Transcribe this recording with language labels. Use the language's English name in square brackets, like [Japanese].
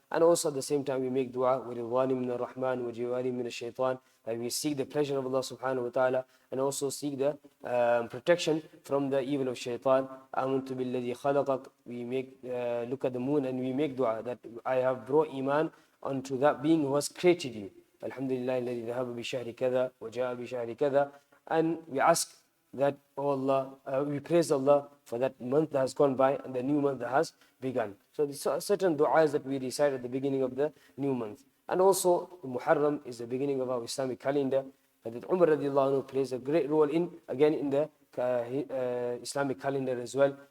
[English] And also at the same time, we make dua, [Arabic] وَرِضْوَانِ مِنَ الرَّحْمَنِ وَجِوَارِ مِنَ الشَّيْطَانِ, [English] that we seek the pleasure of Allah subhanahu wa ta'ala, and also seek the protection from the evil of shaitan. [Arabic] آمنت بالذي خلقك. [English] We make look at the moon and we make dua that I have brought iman onto that being who has created you. [Arabic] Alhamdulillah الذي ذهب بشهر كذا وجاء بشهر كذا. [English] And we ask that, oh Allah, we praise Allah for that month that has gone by and the new month that has begun. So these are certain du'as that we recite at the beginning of the new month. And also Muharram is the beginning of our Islamic calendar. That Umar radiallahu anhu plays a great role in the Islamic calendar as well.